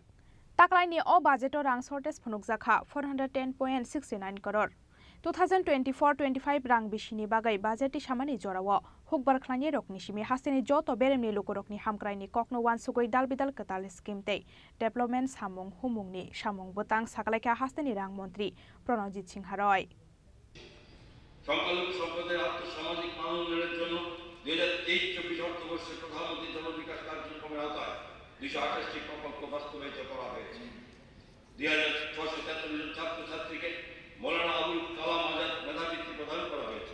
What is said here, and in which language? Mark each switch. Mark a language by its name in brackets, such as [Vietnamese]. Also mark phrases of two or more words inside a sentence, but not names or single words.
[Kok Borok] Taklaini o budget rang shortage phunuk jakha 410.69 crore. 2024-25 rang bishini bagai budget samani jorawo hukbar khlani rokni simi hasteni joto beremni lokorokni hamkraini kokno wan sugoi dalbidal katal scheme te development samung humungni samung botang saklaika hasteni rang montri Pranajit Singha Roy. [Bangla] সংখ্যালঘু সম্প্রদায়ের আর্থসামাজিক মান উন্নয়নের জন্য 2023-24 অর্থবর্ষে প্রধানমন্ত্রী জনবিকাশ কার্যক্রমের আওতায় 228টি প্রকল্প বাস্তবায়িত করা হয়েছে। 2643 জন ছাত্রছাত্রীকে মৌলানা আবুল কালাম আজাদ মেধাবৃত্তি প্রদান করা হয়েছে।